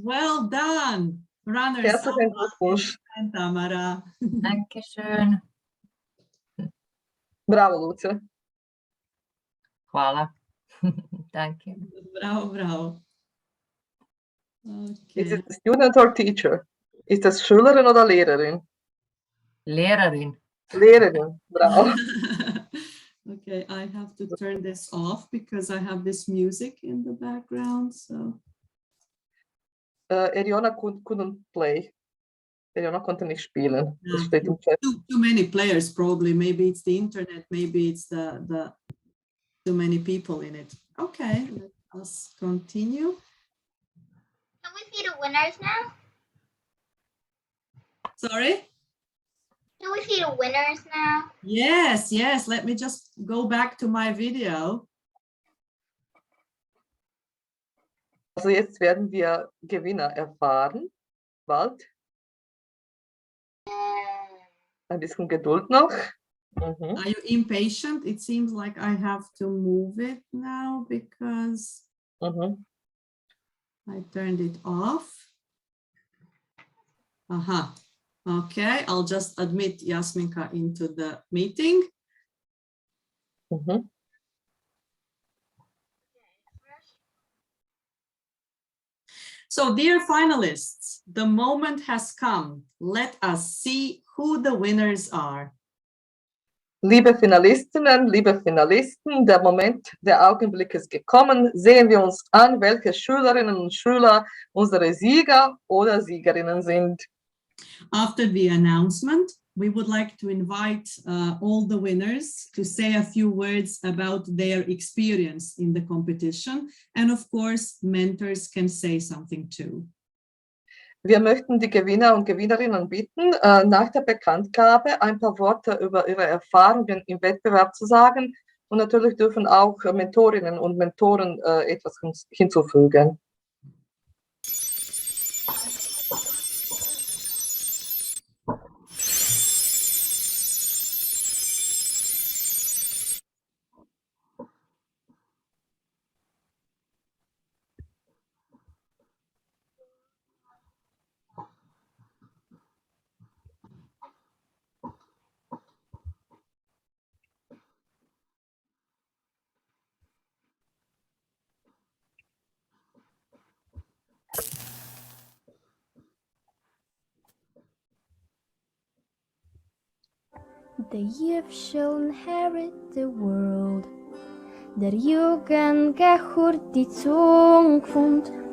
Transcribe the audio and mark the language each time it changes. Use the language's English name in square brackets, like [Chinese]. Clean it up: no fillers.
[English] Well done. Runners [German] Herzlichen Glückwunsch. [English] and Tamara. [German] Dankeschön. Bravo, Luce. [Croatian] Hvala. [German] Danke. [English] Bravo, bravo. Okay. Is it a student or teacher? [German] Ist das Schülerin oder Lehrerin? Lehrerin. Lehrerin, bravo. [English] Okay, I have to turn this off because I have this music in the background. So Eriona couldn't play. [German] Eriona konnte nicht spielen. Das steht im Chat. [English] too many players probably. Maybe it's the internet. Maybe it's the too many people in it. Okay, let us continue. Can we see the winners now? Sorry? Can we see the winners now? Yes, yes. Let me just go back to my video. [German] Also jetzt werden wir Gewinner erfahren. Bald. Ein bisschen Geduld noch. [English] Are you impatient? It seems like I have to move it now because I turned it off. Aha. Okay, I'll just admit Yasminka into the meeting. So, dear finalists, the moment has come. Let us see who the winners are. [German] Liebe Finalistinnen, liebe Finalisten, der Moment, der Augenblick ist gekommen. Sehen wir uns an, welche Schülerinnen und Schüler unsere Sieger oder Siegerinnen sind. [English] After the announcement, we would like to invite all the winners to say a few words about their experience in the competition. And of course, mentors can say something too. [German] Wir möchten die Gewinner und Gewinnerinnen bitten, nach der Bekanntgabe ein paar Worte über ihre Erfahrungen im Wettbewerb zu sagen. Und natürlich dürfen auch Mentorinnen und Mentoren etwas hinzufügen. [English] The youth shall inherit the world. [German] Der Jugend gehört die Zukunft.